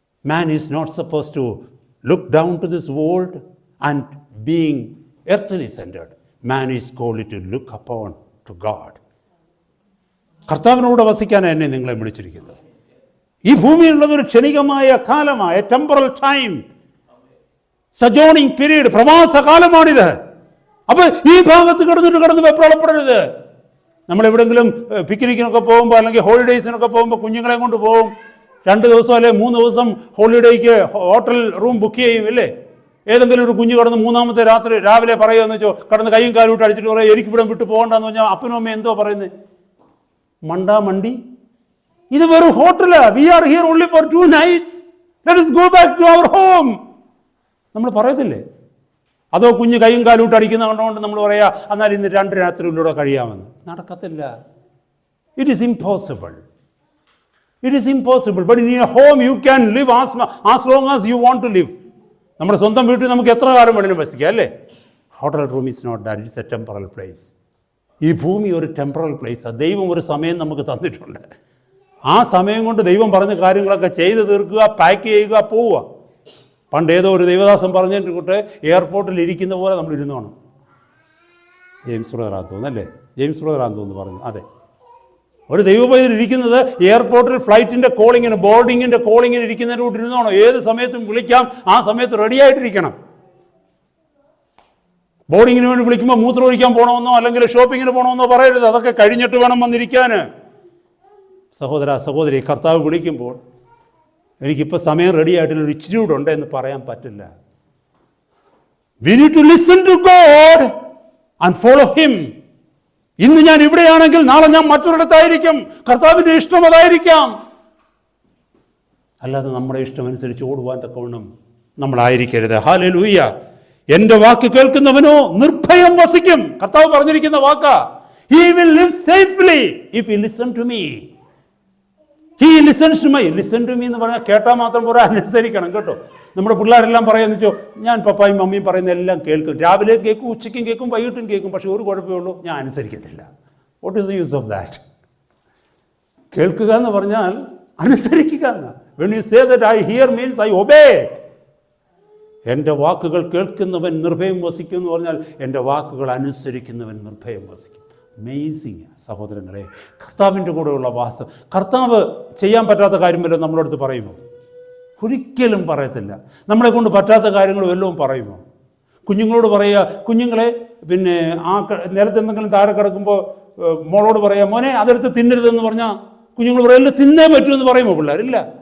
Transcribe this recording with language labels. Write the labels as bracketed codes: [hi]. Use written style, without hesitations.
[en] Man is not supposed to look down to this world and being earthly centered. Man is called to look upon to God. [ml] കർത്താവിനോട് വസിക്കാനാണ് എന്നെ നിങ്ങളെ വിളിച്ചിരിക്കുന്നത്. ഈ ഭൂമിയിലുള്ളത് ഒരു ക്ഷണികമായ കാലമായ [en] temporal time, sojourning period, [ml] പ്രവാസകാലമാണിത്. അപ്പൊ ഈ ഭാഗത്ത് കിടന്ന് വെപ്രാളപ്പെടരുത്. നമ്മൾ എവിടെങ്കിലും പിക്നിക്കിനൊക്കെ പോകുമ്പോൾ അല്ലെങ്കിൽ ഹോളിഡേയ്സിനൊക്കെ പോകുമ്പോൾ കുഞ്ഞുങ്ങളെ കൊണ്ട് പോകും. 2 ദിവസം അല്ലെ 3 ദിവസം ഹോളിഡേയ്ക്ക് ഹോട്ടൽ റൂം ബുക്ക് ചെയ്യും ഇല്ലേ? ഏതെങ്കിലും ഒരു കുഞ്ഞ് കിടന്ന് 3-ാമത്തെ രാത്രി രാവിലെ പറയുമെന്ന് വെച്ചോ, കിടന്ന് കൈയും കാലും ഇട്ട് അടിച്ചിട്ട് പറയും എനിക്ക് ഇവിടെ വിട്ട് പോകണ്ടെന്ന് പറഞ്ഞാൽ അപ്പനും അമ്മയും എന്തോ പറയുന്നത്? മണ്ടി. ഇത് വെറും ഹോട്ടലാ. [en] We are here only for 2 nights. Let us go back to our home. [ml] നമ്മൾ പറയത്തില്ലേ? അതോ കുഞ്ഞ് കൈയും കാലും ഇട്ട് അടിക്കുന്ന കണ്ടുകൊണ്ട് നമ്മൾ പറയാ എന്നാൽ ഇന്ന് 2 രാത്രിയിലൂടെ കഴിയാമെന്ന്? നടക്കത്തില്ല. [en] It is impossible. It is impossible. But in your home you can live as long as you want to live. [ml] നമ്മുടെ സ്വന്തം വീട്ടിൽ നമുക്ക് എത്ര കാലം വേണമെങ്കിലും വസിക്കാം അല്ലേ? [en] Hotel room is not that. It's a temporal place. [ml] ഈ ഭൂമി ഒരു ടെമ്പറൽ പ്ലേസാണ്. ദൈവം ഒരു സമയം നമുക്ക് തന്നിട്ടുണ്ട്. ആ സമയം കൊണ്ട് ദൈവം പറഞ്ഞ കാര്യങ്ങളൊക്കെ ചെയ്ത് തീർക്കുക, പാക്ക് ചെയ്യുക, പോവുക. പണ്ട് ഏതോ ഒരു ദൈവദാസൻ പറഞ്ഞിട്ട് എയർപോർട്ടിൽ ഇരിക്കുന്ന പോലെ നമ്മൾ ഇരുന്നോണം. ജെയിംസ് ബ്രദറാന്ന് തോന്നുന്നല്ലേ? ജെയിംസ് ബ്രദറാന്ന് തോന്നുന്നു പറഞ്ഞു. അതെ, ഒരു ദൈവപൈതൽ ഇരിക്കുന്നത് എയർപോർട്ടിൽ ഫ്ലൈറ്റിൻ്റെ കോളിങ്ങിന്, ബോർഡിങ്ങിൻ്റെ കോളിങ്ങിന് ഇരിക്കുന്നതിൻ്റെ കൂടെ ഇരുന്നോണം. ഏത് സമയത്തും വിളിക്കാം, ആ സമയത്ത് റെഡി ആയിട്ടിരിക്കണം. ബോർഡിങ്ങിന് വേണ്ടി വിളിക്കുമ്പോൾ മൂത്രം ഒഴിക്കാൻ പോകണമെന്നോ അല്ലെങ്കിൽ ഷോപ്പിങ്ങിന് പോകണമെന്നോ പറയരുത്. അതൊക്കെ കഴിഞ്ഞിട്ട് വേണം വന്നിരിക്കാൻ. സഹോദരി, കർത്താവ് വിളിക്കുമ്പോൾ എനിക്കിപ്പോൾ സമയം റെഡി ആയിട്ടില്ല, ഒരു ഇച്ചിരി കൂടെ ഉണ്ട് എന്ന് പറയാൻ പറ്റില്ല. [en] We need to listen to God and follow him. [ml] ഇന്ന് ഞാൻ ഇവിടെയാണെങ്കിൽ നാളെ ഞാൻ മറ്റൊരിടത്തായിരിക്കും. കർത്താവിൻ്റെ ഇഷ്ടം അതായിരിക്കാം. അല്ലാതെ നമ്മുടെ ഇഷ്ടമനുസരിച്ച് ഓടുവാൻ തക്കവണ്ണം നമ്മളായിരിക്കരുത്. ഹല്ലേലൂയ. എൻ്റെ വാക്ക് കേൾക്കുന്നവനോ നിർഭയം വസിക്കും. കർത്താവ് പറഞ്ഞിരിക്കുന്ന വാക്കാ. [en] He will live safely if he listen to me. He listens to me. Listen to me [ml] എന്ന് പറഞ്ഞാൽ കേട്ടാൽ മാത്രം പോരാ, അനുസരിക്കണം കേട്ടോ. നമ്മുടെ പിള്ളേരെല്ലാം പറയാന്ന് വെച്ചോ, ഞാൻ പപ്പായും മമ്മിയും പറയുന്ന എല്ലാം കേൾക്കും, രാവിലെ കേൾക്കും, ഉച്ചയ്ക്കും കേൾക്കും, വൈകിട്ടും കേൾക്കും, പക്ഷെ ഒരു കുഴപ്പമേ ഉള്ളൂ, ഞാൻ അനുസരിക്കത്തില്ല. [en] What is the use of that? [ml] കേൾക്കുക എന്ന് പറഞ്ഞാൽ അനുസരിക്കുക എന്ന്. [en] When you say that I hear means I obey. [ml] എൻ്റെ വാക്കുകൾ കേൾക്കുന്നവൻ നിർഭയം വസിക്കും എന്ന് പറഞ്ഞാൽ എൻ്റെ വാക്കുകൾ അനുസരിക്കുന്നവൻ നിർഭയം വസിക്കും. അമേസിങ് സഹോദരങ്ങളെ, കർത്താവിൻ്റെ കൂടെയുള്ള വാസം. കർത്താവ് ചെയ്യാൻ പറ്റാത്ത കാര്യം വല്ലതും നമ്മളടുത്ത് പറയുമോ? ഒരിക്കലും പറയത്തില്ല. നമ്മളെ കൊണ്ട് പറ്റാത്ത കാര്യങ്ങൾ വല്ലതും പറയുമോ? കുഞ്ഞുങ്ങളോട് പറയുക, കുഞ്ഞുങ്ങളെ പിന്നെ ആ നിലത്തെന്തെങ്കിലും താഴെ കിടക്കുമ്പോൾ മോളോട് പറയുക, മോനെ അതെടുത്ത് തിന്നരുതെന്ന് പറഞ്ഞാൽ കുഞ്ഞുങ്ങൾ പറയല്ല, തിന്നേ പറ്റുമെന്ന് പറയുമോ പിള്ളേരില്ല?